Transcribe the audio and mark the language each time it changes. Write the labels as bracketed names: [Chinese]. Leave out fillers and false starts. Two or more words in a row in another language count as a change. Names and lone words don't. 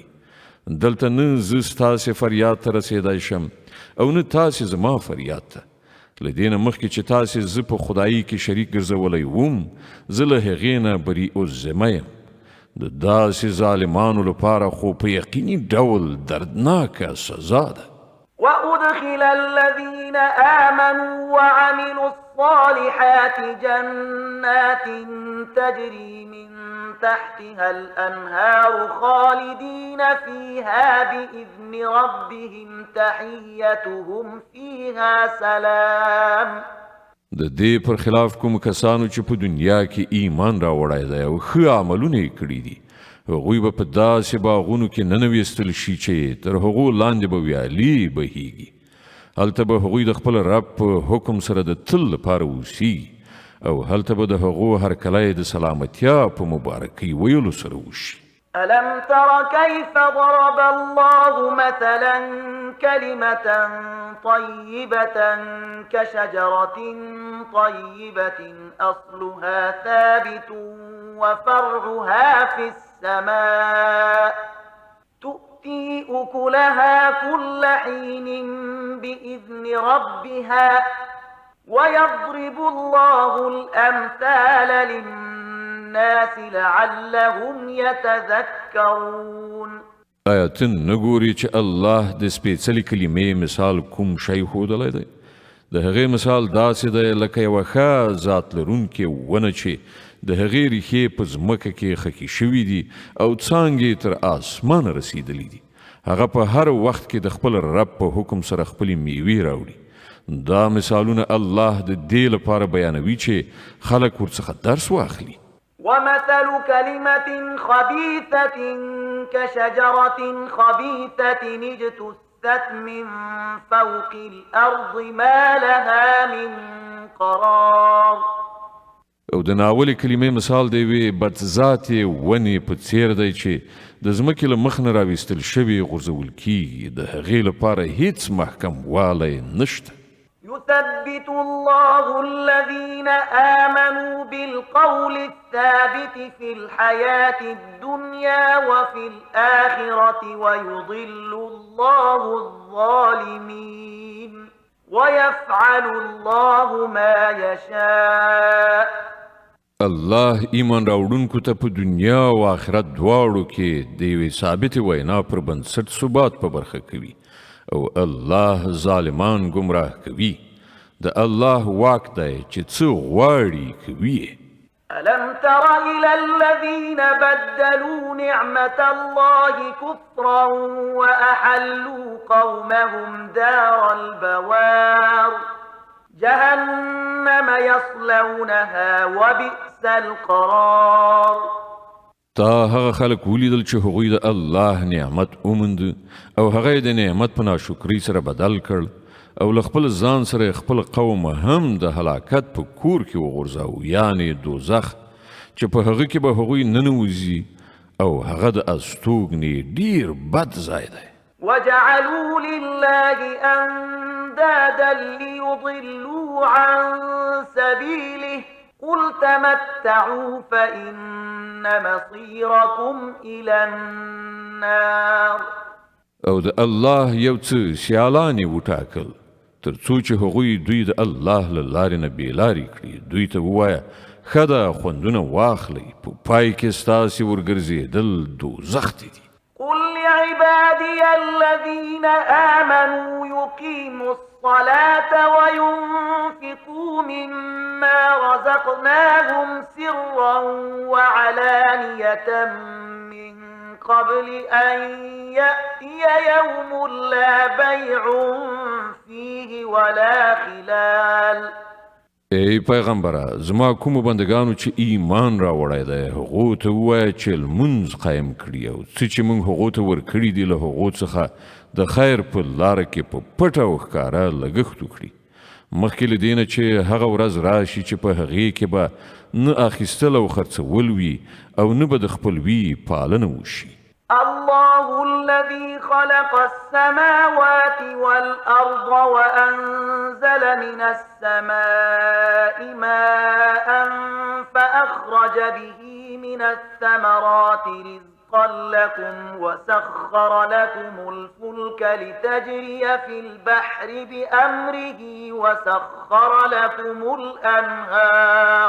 [Pashto] دلته نه زه ستاسې فریاد ته رسېدی شم او نه تاسې زما فریاد ته. له دې نه مخکې چې تاسې زه په خدایي کې شریک ګرځولی وم، زه له هغې نه بری الذمه یم. د داسې ظالمانو لپاره خو په یقیني ډول دردناکه سزا ده. [Arabic] وأدخل الذين آمنوا وعملوا الصالحات جنات تجري من تحتها الأنهار خالدين فيها بإذن ربهم تحيتهم فيها سلام. [Pashto] د دې پر خلاف کوم کسانو چې په دنیا کې ایمان راوړی دی او ښه عملونه یې کړي دي، هغوی به په داسې باغونو کې ننویستل شي چې تر هغو لاندې به ویالې بهیږي. هلته به هغوی د خپل رب په حکم سره د تل لپاره اوسیږي او هلته به د هغو هرکلی د سلامتیا په مبارکۍ ویلو سره وشي. [Arabic] ألم تر كيف ضرب الله مثلا كلمة طيبة كشجرة طيبة أصلها ثابت وفرعها في السماء تؤتي أكلها كل حين بإذن ربها ويضرب الله الأمثال للناس لعلهم يتذكرون. [Pashto] آیا ته نه ګورې چې الله د سپېڅلې کلمې مثال کوم شی ښودلی دی؟ د هغې مثال داسې دی لکه یوه ښه ذات لرونکې ونه چې د هغې ریښې په ځمکه کې خښې شوي دي او څانګې تر آسمانه رسېدلي دي. هغه په هر وخت کې د خپل رب په حکم سره خپلې میوې راوړي. دا مثالونه الله د دې لپاره بیانوي چې خلک ورڅخه درس واخلي. [Arabic] ومثل كلمة خبيثة كشجرة خبيثة اجتثت من فوق الأرض ما لها من قرار. [Pashto] او د ناولې کلمې مثال دی وی بدذاتې ونې په څیر دی چې د ځمکې له مخ نه راویستل شوي غورځول کیږي. د هغې لپاره هیڅ محکم والی نشته. [Arabic] يثبت الله الذين آمنوا بالقول الثابت في الحياة الدنيا وفي الآخرة ويضل الله الظالمين ويفعل الله ما يشاء. [Pashto] الله ایمان راوړونکو ته په دنیا او آخرت دواړو کې د یوې ثابتې وینا پر بنسټ ثبات په برخه کوي او الله ظالمان گمراه کوي. د الله واک دی چې څه غواړي کوي. [Arabic] ألم تر إلى الذين بدلوا نعمة الله كفرا وأحلوا قومهم دار البوار جهنم يصلونها وبئس القرار. [Pashto] تا هغه خلک ولیدل چې هغوی د الله نعمت وموند او هغه د نعمت په ناشکرۍ سره بدل کړ او له خپل ځان سره خپل قوم هم د هلاکت په کور کې وغورځاو، یعنی دوزخ، چې په هغه کې به هغوی ننوځي او هغه د استوګنې ډیر بد ځای دی. [Arabic] وجعلوا لله أندادا ليضلوا عن سبيله قل تمتعوا فإن مصيركم إلى النار. [Pashto] او د الله یو څه سیالانې وټاکل تر څو چې هغوی دوی د الله له لارې نه بېلارې کړي. دوی ته ووایه ښه ده خوندونه واخلئ، په پای کې ستاسې ورګرځېدل دوزخ ته دي. [Arabic] قل لعبادي الذين آمنوا يقيموا الصلاة وينفقوا مما رزقناهم سرا وعلانية من قبل أن يأتي يوم لا بيع فيه ولا خلال. [Pashto] ای پیغمبره، زما کومو بندگانو چې ایمان راوړی دی هغو ته ووایه چې لمونځ قایم کړي او څه چې موږ هغو ته ورکړي دي له هغو څخه د خیر په لاره کې په پټه او ښکاره لګښت وکړي، مخکې له دې نه چې هغه ورځ راشي چې په هغې کې به نه اخیستل او خرڅول وي او نه به د خپلوي پالنه وشي. [Arabic] الله الذي خلق السماوات والأرض وأنزل من السماء ماء فأخرج به من الثمرات رزقا لكم وسخر لكم الفلك لتجري في البحر بأمره وسخر لكم الأنهار.